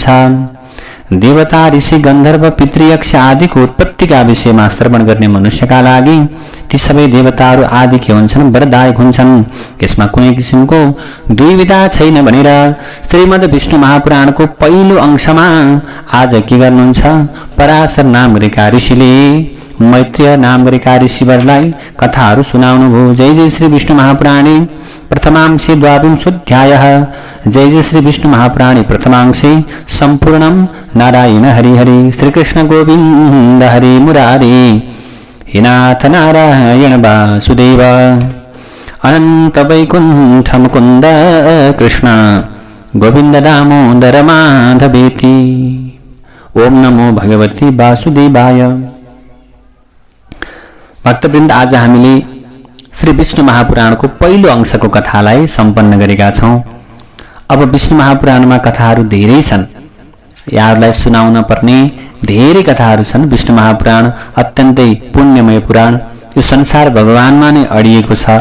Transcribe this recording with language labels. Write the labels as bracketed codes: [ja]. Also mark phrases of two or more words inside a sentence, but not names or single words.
[ne] देवता, ऋषि, गन्धर्व, पितृयक्ष आदिको उत्पत्तिका विषयमा श्रवण गर्ने मनुष्यका लागि ती सबै देवताहरू आदि के हुन्छन् वरदायक हुन्छन्। यसमा कुनै किसिमको दुविधा छैन भनेर श्रीमद् विष्णु महापुराणको पहिलो अंशमा आज के गर्नुहुन्छ पराशर नाम गरेका ऋषिले मैत्रेय नाम गरेका ऋषिवरलाई कथाहरू सुनाउनुभयो। [sa] जय जय श्री विष्णु महापुराणे प्रथमांशे द्वाविंशोऽध्यायः। जय जय श्री विष्णु महापुराणे प्रथमांशे सम्पूर्णं नारायण हरि हरि। श्रीकृष्ण गोविन्द हरि मुरारे हे नाथ नारायण वासुदेव अनंत वैकुंठ मुकुंद कृष्ण गोविंद दामोदर माधवेति। ओम नमो भगवती वासुदेवाय। [ne] भक्तवृन्द आज हामीले श्री विष्णु महापुराणको पहिलो अंशको कथालाई सम्पन्न गरेका छौं। अब विष्णु महापुराणमा कथाहरू धेरै छन्। यहाँहरूलाई सुनाउन पर्ने धेरै कथाहरू छन्। विष्णु महापुराण अत्यन्तै पुण्यमय पुराण, यो संसार भगवानमा नै अडिएको छ।